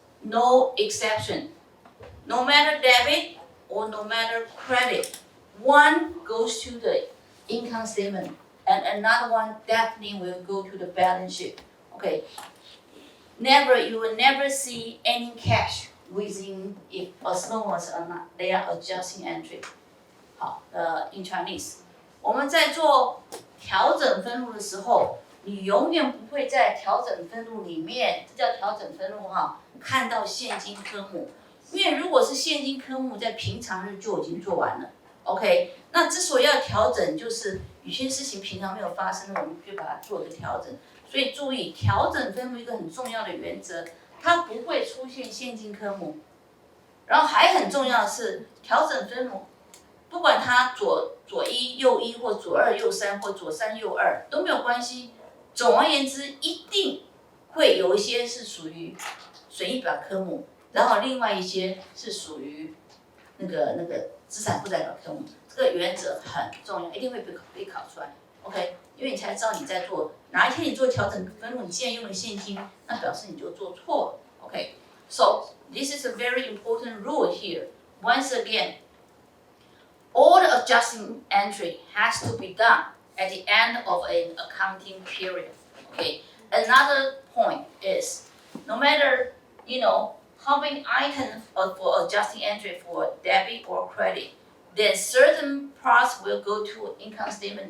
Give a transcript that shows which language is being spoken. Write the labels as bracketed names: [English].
[English] No matter debit or no matter credit, one goes to the income statement and another one definitely will go to the balance sheet. Okay. You will never see any cash within it as long as they are adjusting entry. [Chinese] 好， [English] in Chinese， [Chinese] 我们在做调整分录的时候，你永远不会在调整分录里面，这叫调整分录哈，看到现金科目，因为如果是现金科目，在平常日就已经做完了。 OK， 那之所以要调整，就是有些事情平常没有发生的，我们就把它做一个调整。所以注意，调整分目一个很重要的原则，它不会出现现金科目。然后还很重要的是，调整分目，不管它左一右一或左二右三或左三右二都没有关系。总而言之，一定会有一些是属于损益表科目，然后另外一些是属于那个资产负债表科目。这个原则很重要，一定会被考出来。OK， 因为你才知道你在做哪一天你做调整分录，你既然用了现金，那表示你就做错了。 [English] OK，so this is a very important rule here. Once again, all the adjusting entry has to be done at the end of an accounting period. Okay. Another point is, no matter how many items for adjusting entry for debit or credit, then certain parts will go to income statement.